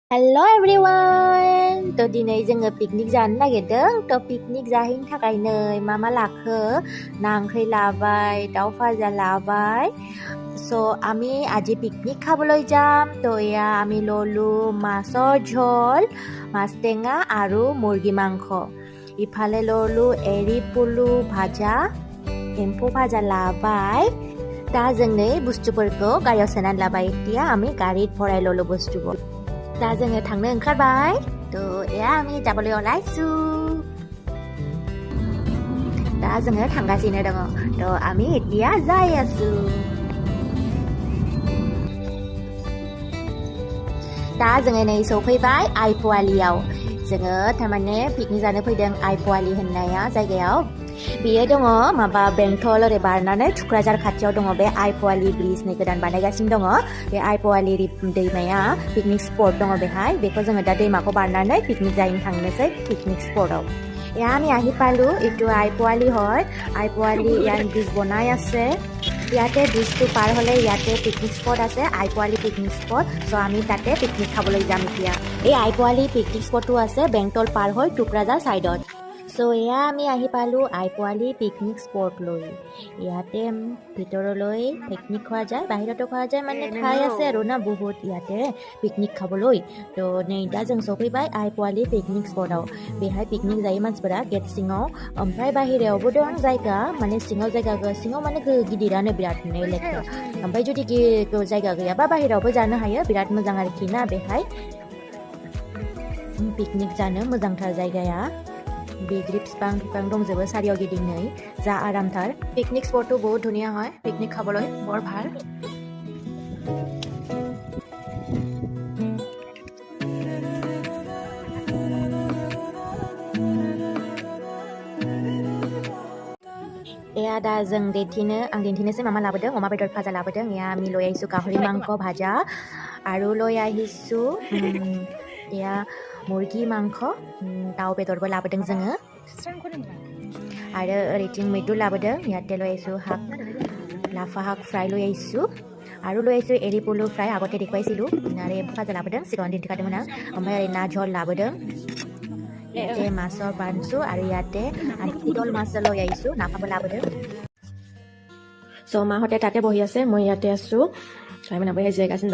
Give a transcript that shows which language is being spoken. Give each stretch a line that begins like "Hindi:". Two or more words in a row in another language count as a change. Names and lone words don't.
English: Hello everyone!
Bodo: To dinay जोङो पिकनिक जानो नागिरदों. To पिकनिक जाहैनो थाखाय नै मा लाखो ना ओंख्रि लाबाय, दाउ भाजा लाबाय.
Assamese: So আমি আজি পিকনিক খাবলৈ যাম. তো এয়া আমি ললো মাছৰ ঝোল, মাছ টেঙা আৰু মুৰ্গী মাংস. ইফালে ললো এৰি পলু ভাজা,
Bodo: एम्फौ भाजा लाबाय. दा जों नै बुस्थुफोरखौ गारियाव सोनानै लाबाय.
Assamese: এতিয়া আমি গাড়ীত ভৰাই ললো
Bodo: बुस्थुफोर. दा जोङो थांनो ओंखारबाय.
Assamese: তো এয়া আমি যাবলৈ ওলাইছোঁ.
Bodo: दा जोङो थांगासिनो दङ.
Assamese: তো আমি এতিয়া যাই আছোঁ.
Bodo: दा जोङो नै सफैबाय आइ पवालियाव. जोङो थारमाने पिकनिक जानो फैदों आइ पवालि होननाया जायगायाव. बेयो दङ माबा बेंटल ओरै बारनानै थुक्राझार खाथियाव दङ बे आइ पवालि ब्रिजनि गोदान बानायगासिनो दङ. बे आइ पवालि दैमाया पिकनिक स्पट दङ बेहाय. बेखौ जोङो दा दैमाखौ बारनानै पिकनिक जाहैनो थांनोसै पिकनिक स्पटआव.
Assamese: এয়া আমি আহি পালোঁ. এইটো আই পোৱালি হয়. আই পোৱালি ইয়াত ব্ৰিজ বনাই আছে. ইয়াতে ব্ৰিজটো পাৰ হ'লে ইয়াতে পিকনিক স্পট আছে, আই পোৱালি পিকনিক স্পট. চ' আমি তাতে পিকনিক খাবলৈ যাম এতিয়া. এই আই পোৱালি পিকনিক স্পটটো আছে বেংটল পাৰ হৈ টুক্ৰাঝাৰ ছাইডত. চ' এয়া আমি আহি পালোঁ আই পোৱালি পিকনিক স্পটলৈ. ইয়াতে ভিতৰলৈ পিকনিক খোৱা যায়, বাহিৰতো খোৱা যায়, মানে ঠাই আছে আৰু না বহুত ইয়াতে পিকনিক খাবলৈ.
Bodo: তো नै दा जों सफैबाय आइ पोवालि पिकनिक स्पटआव. बेहाय पिकनिक जायो मानसिफोरा गेट सिङाव. ओमफ्राय बाहेरायावबो दं जायगा, माने सिङाव जायगा सिङाव माने गिदिरानो बिरादनो लेखा. ओमफ्राय जुदि जायगा गैयाबा बाहेरायावबो जानो हायो. बिराद मोजां आरोखि ना बेहाय पिकनिक जानो मोजांथार जायगाया. बिग्रि बिफां दंजोबो सारियाव गिदिंनै जा आरामथार.
Assamese: पिकनिक स्पटটো বহুত ধুনীয়া হয় পিকনিক খাবলৈ, বৰ ভাল.
Bodo: एया दा जों आं दिन्थिनोसै मा लाबोदों. अमा बेदर भाजा लाबोदों.
Assamese: এয়া আমি লৈ আহিছোঁ গাহৰি মাংস ভাজা আৰু লৈ আহিছোঁ এয়া মুৰ্গী মাংস,
Bodo: दाउ बेदरबो लाबोदों जोङो. आरो ओरैथिं मैद्रु लाबोदों.
Assamese: याते লৈ আহিছোঁ শাক, लाफा শাক फ्राय লৈ আহিছোঁ. আৰু লৈ আহিছোঁ एरि पलु फ्राय আগতে দেখুৱাইছিলোঁ.
Bodo: আৰু एम्फौ भाजा लाबोदों, सिगाङाव दिन्थिखादोंमोन आं. ओमफ्राय ओरै ना झल लाबोदों.
Assamese: ইয়াতে মাছৰ বানছো আৰু ইয়াতে ইদল মাছ লৈ আহিছোঁ,
Bodo: নাফামো লাবोदों.
Assamese: চ' মাহঁতে তাতে বহি আছে, মই ইয়াতে আছোঁ. মানে বহি
Bodo: जिरायगासिनो दं.